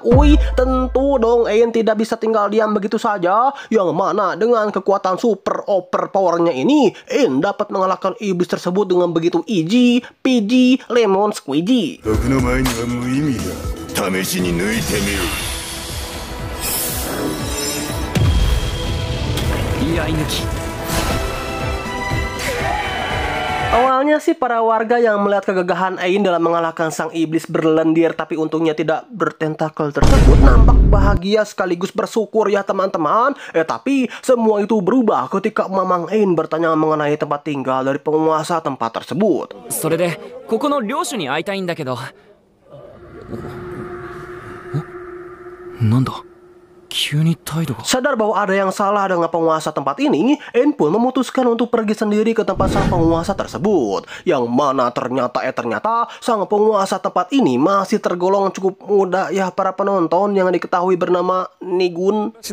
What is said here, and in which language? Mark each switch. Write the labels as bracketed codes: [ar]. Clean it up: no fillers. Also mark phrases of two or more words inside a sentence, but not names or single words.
[id] Tentu dong Ein tidak bisa tinggal diam begitu saja. Yang mana dengan kekuatan [en] super overpowernya [id] ini, Ein dapat mengalahkan iblis tersebut dengan begitu [en] easy peasy lemon squeezy. [id] Awalnya sih para warga yang melihat kegagahan Ein dalam mengalahkan sang iblis berlendir tapi untungnya tidak bertentakel tersebut nampak bahagia sekaligus bersyukur ya teman-teman. Tapi semua itu berubah ketika Mamang Ein bertanya mengenai tempat tinggal dari penguasa tempat tersebut. [ja] それでここの領主に会いたいんだけど。なんだ [id] Sadar bahwa ada yang salah dengan penguasa tempat ini, Ein pun memutuskan untuk pergi sendiri ke tempat sang penguasa tersebut. Yang mana ternyata sang penguasa tempat ini masih tergolong cukup muda ya para penonton yang diketahui bernama Nigun.